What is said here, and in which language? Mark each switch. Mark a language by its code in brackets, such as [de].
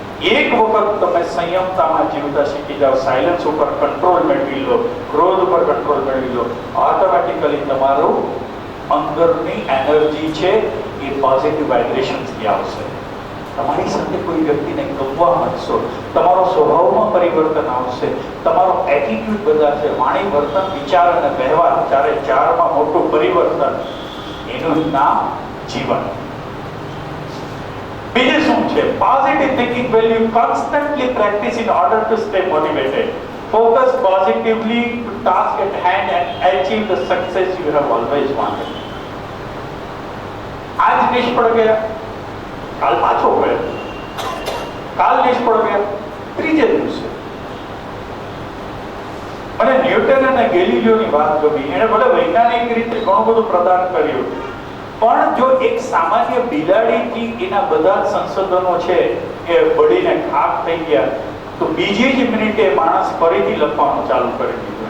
[gu] એક વખત તમે સંયમતામાં જીવતા શીખી જાઓ, સાયલન્સ ઉપર કંટ્રોલ મેળવી લો, ક્રોધ ઉપર કંટ્રોલ મેળવી લો, ઓટોમેટિકલી તમારું અંદરની એનર્જી છે એ પોઝિટિવ વાઇબ્રેશન્સથી આવશે. તમારી સાથે કોઈ વ્યક્તિને ગમવા માંડશો, તમારો સ્વભાવમાં પરિવર્તન આવશે, તમારો એટીટ્યુડ બદલાશે, વાણી, વર્તન, વિચાર અને વ્યવહાર ચારમાં મોટું પરિવર્તન. એનું નામ જીવન. બીજું શું છે? [en] Positive thinking will you constantly practice in order to stay motivated. Focus positively to task at hand and achieve the success you have always wanted. [gu] आज निष्फળ ગયા, કાલ પાછો ગયો, કાલ નિષ્ફળ ગયા, ત્રીજે દિવસે. મને ન્યૂટન અને ગેલિલિયોની વાત ગમી. એણે ભલે વૈજ્ઞાનિક રીતે ઘણું બધું પ્રદાન કર્યું, પણ જો એક સામાન્ય બિલાડીથી એના બધા સંશોધનો છે એ બળીને ખાક થઈ ગયા, તો બીજી જ મિનિટે માણસ ફરીથી લખવાનું ચાલુ કરી દીધું.